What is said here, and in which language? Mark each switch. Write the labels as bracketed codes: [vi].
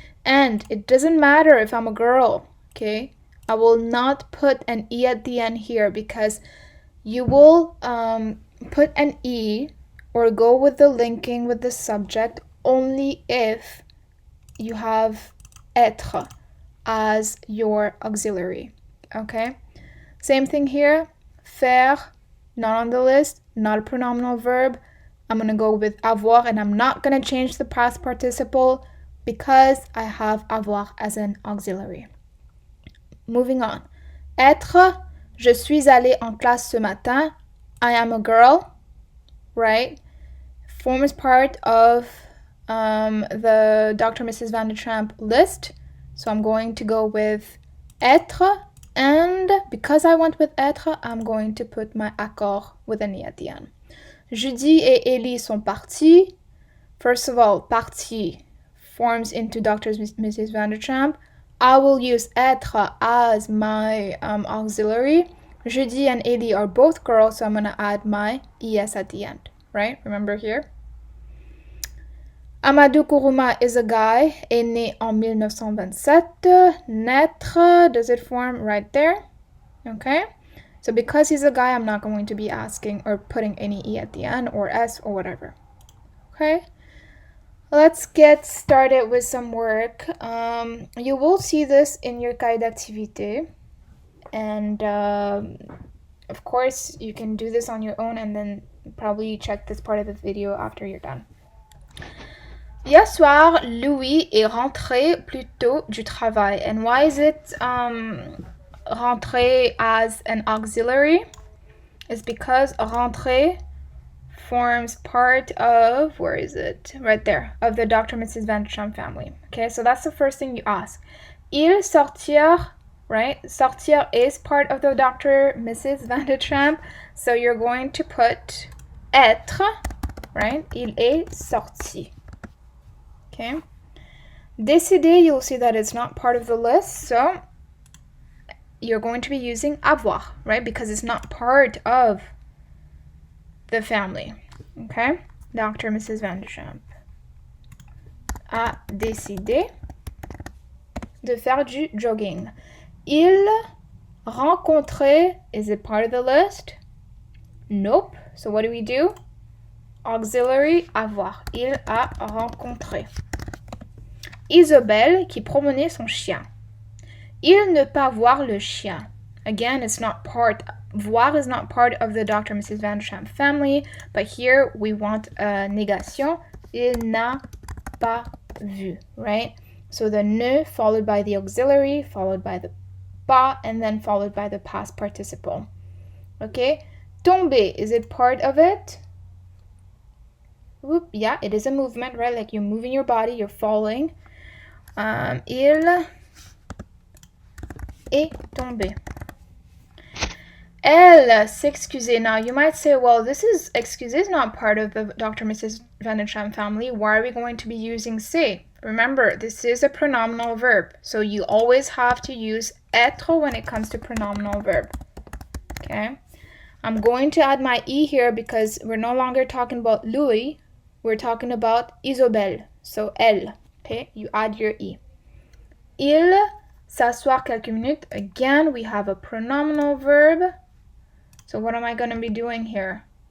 [en] And it doesn't matter if I'm a girl, okay? I will not put an E at the end here because you will put an E or go with the linking with the subject only if you have être as your auxiliary, okay? Same thing here. Faire, not on the list, not a pronominal verb. I'm going to go with avoir, and I'm not going to change the past participle because I have avoir as an auxiliary. Moving on. [fr] Être, je suis allée en classe ce matin. [en] I am a girl, right? Forms part of the Dr. Mrs. Van de Champ list. So I'm going to go with être, and because I went with être, I'm going to put my accord with an E at the end. [fr] Judy et Ellie sont partis. [en] First of all, parti forms into Dr. Mrs. Van de Champ. I will use être as my auxiliary. Judy and Ellie are both girls, so I'm going to add my es at the end, right? Remember here? Amadou Kourouma is a guy, [fr] est né en 1927. [en] Naître, does it form right there? Okay? So because he's a guy, I'm not going to be asking or putting any E at the end or S or whatever. Okay? Let's get started with some work. You will see this in your cahier d'activité. And of course, you can do this on your own and then probably check this part of the video after you're done. [fr] Hier soir, Louis est rentré plus tôt du travail. [en] And why is it rentré as an auxiliary? It's because rentré forms part of, where is it? Right there, of the Dr. Mrs. Van de Champ family. Okay, so that's the first thing you ask. [fr] Ils sortirent, [en] right? Sortir is part of the Dr. Mrs. Van de Champ. So you're going to put être, right? [fr] Il est sorti. [en] Okay. Décider, you'll see that it's not part of the list. So you're going to be using avoir, right? Because it's not part of the family. Okay? Dr. Mrs. [fr] Vanderchamp a décidé de faire du jogging. Il rencontrait, [en] is it part of the list? Nope. So what do? [fr] Auxiliary avoir. Il a rencontré. Isobel qui promenait son chien. Il ne pas voir le chien. [en] Again, it's not part, voir is not part of the Dr. Mrs. Vanderchamp family, but here we want a négation. [fr] Il n'a pas vu, [en] right? So the ne followed by the auxiliary, followed by the pas, and then followed by the past participle. Okay? Tomber, is it part of it? Whoop, yeah, it is a movement, right? Like you're moving your body, you're falling. [fr] Il est tombé. Elle s'excusait. [en] Now you might say, well, this is excusez is not part of the Dr. Mrs. Vanderchamp family. Why are we going to be using se? Remember, this is a pronominal verb, so you always have to use être when it comes to pronominal verb. Okay? I'm going to add my e here because we're no longer talking about Louis. We're talking about Isobel. So elle. Okay? You add your e. [fr] Il s'asseoir quelques minutes. [en] Again, we have a pronominal verb. So what am I going to be doing here?